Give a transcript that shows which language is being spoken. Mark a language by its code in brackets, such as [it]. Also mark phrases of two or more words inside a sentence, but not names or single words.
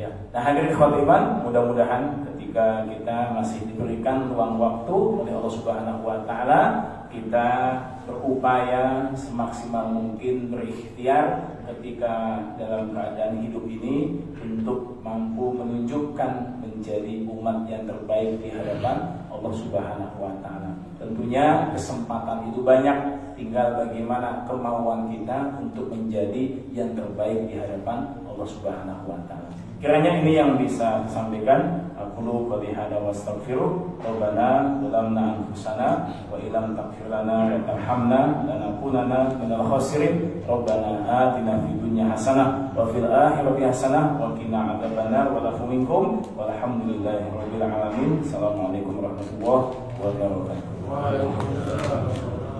[id] Nah, hadirin ikhwatul iman, mudah-mudahan ketika kita masih diberikan ruang waktu oleh [ar] الله سبحانه وتعالى, [id] kita berupaya semaksimal mungkin berikhtiar ketika dalam keadaan hidup ini untuk mampu menunjukkan menjadi umat yang terbaik di hadapan [ar] الله سبحانه وتعالى. [id] Tentunya kesempatan itu banyak, tinggal bagaimana kemauan kita untuk menjadi yang terbaik di hadapan [ar] الله سبحانه وتعالى. [id] Kiranya ini yang bisa disampaikan. [ar] أقول قولي هذا وأستغفر ربنا ظلمنا أنفسنا وإن لم تغفر لنا وترحمنا لنكونن من الخاسرين. ربنا آتنا في الدنيا حسنة وفي الآخرة حسنة وقنا عذاب النار والعفو منكم والحمد لله رب العالمين. السلام عليكم ورحمة الله وبركاته.